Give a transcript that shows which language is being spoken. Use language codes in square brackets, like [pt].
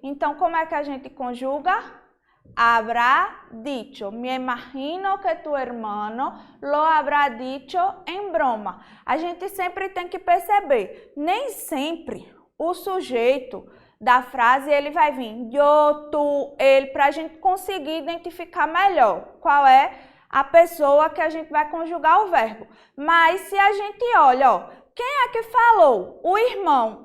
[pt] Então, como é que a gente conjuga? [es] Habrá dicho. Me imagino que tu hermano lo habrá dicho en broma. [pt] A gente sempre tem que perceber, nem sempre o sujeito da frase ele vai vir eu, tu, ele, para a gente conseguir identificar melhor qual é a pessoa que a gente vai conjugar o verbo. Mas se a gente olha, ó, quem é que falou? O irmão.